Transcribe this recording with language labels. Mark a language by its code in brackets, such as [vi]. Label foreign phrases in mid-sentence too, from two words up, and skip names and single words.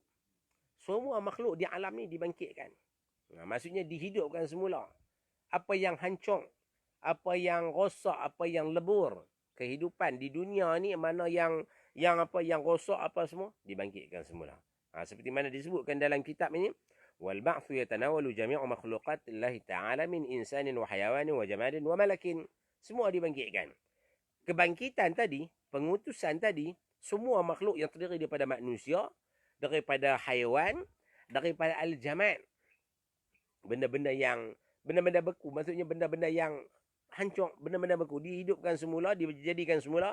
[ms] Semua makhluk di alam ni dibangkitkan. Maksudnya dihidupkan semula. Apa yang hancur, apa yang rosak, apa yang lebur, kehidupan di dunia ni, mana yang rosak apa semua dibangkitkan semula. Seperti mana disebutkan dalam kitab ini, [ar] والبعث يتناول جميع مخلوقات الله تعالى من إنسان وحيوان وجماد وملك. [ms] Semua dibangkitkan. Kebangkitan tadi, pengutusan tadi, semua makhluk yang terdiri daripada manusia, daripada haiwan, daripada al-jamad, benda-benda beku, maksudnya benda-benda yang hancur, benda-benda beku dihidupkan semula, dijadikan semula.